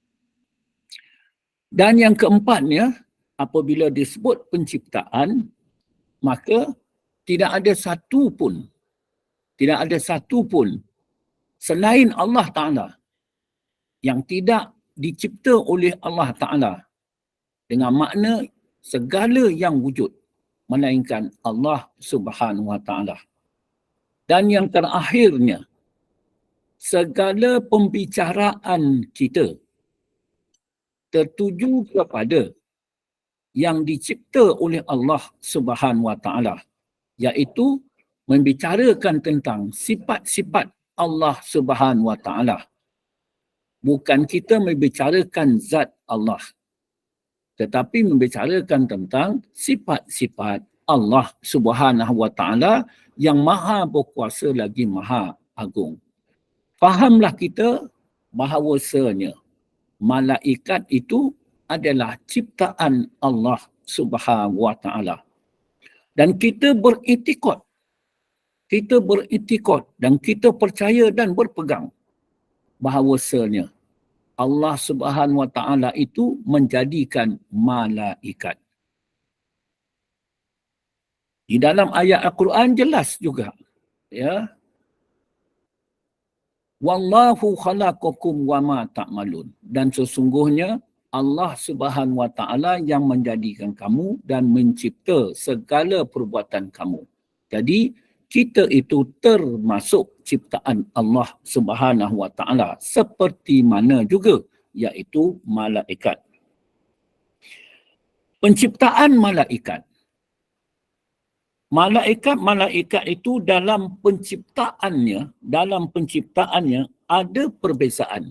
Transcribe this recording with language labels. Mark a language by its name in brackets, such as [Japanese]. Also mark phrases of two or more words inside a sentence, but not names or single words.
[Malay] Dan yang keempatnya, apabila disebut penciptaan, maka tidak ada satu pun selain [Arabic] الله تعالى [Malay] yang tidak dicipta oleh [Arabic] الله تعالى [Malay] dengan makna segala yang wujud, melainkan [Arabic] الله سبحانه وتعالى. [Malay] Dan yang terakhirnya, segala pembicaraan kita tertuju kepada yang dicipta oleh [Arabic] الله سبحانه وتعالى, [Malay] iaitu membicarakan tentang sifat-sifat [Arabic] الله سبحانه وتعالى. [Malay] Bukan kita membicarakan zat Allah, tetapi membicarakan tentang sifat-sifat [Arabic] الله سبحانه وتعالى [Malay] yang maha berkuasa lagi maha agung. Fahamlah kita bahawasanya malaikat itu adalah ciptaan [Arabic] الله سبحانه وتعالى. [Malay] Dan kita beritikad dan kita percaya dan berpegang bahawasanya [Arabic] الله سبحانه وتعالى [Malay] itu menjadikan malaikat. Di dalam ayat Al-Quran jelas juga, ya. [Arabic] والله خلقكم وما تعملون. [Malay] Dan sesungguhnya [Arabic] الله سبحانه وتعالى [Malay] yang menjadikan kamu dan mencipta segala perbuatan kamu. Jadi kita itu termasuk ciptaan [Arabic] الله سبحانه وتعالى [Malay] seperti mana juga iaitu malaikat. Penciptaan malaikat. Malaikat itu dalam penciptaannya ada perbezaan.